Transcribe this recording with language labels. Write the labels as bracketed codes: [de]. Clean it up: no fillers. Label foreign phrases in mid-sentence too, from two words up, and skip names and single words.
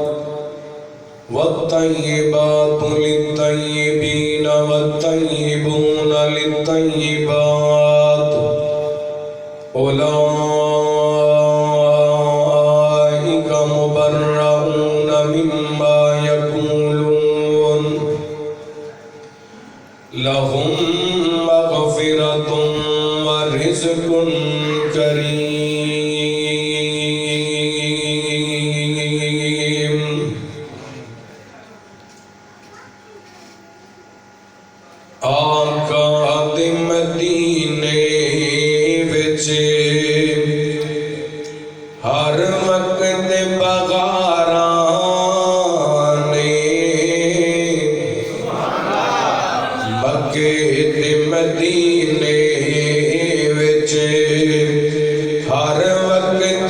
[ar] والطيبات للطيبين والطيبون للطيبات أولئك مبرؤون مما يقولون لهم مغفرة ورزق كريم [pa] آقا دے مدینے وچ ہر وقت بغاراں نے مکے دے مدینے وچ ہر وقت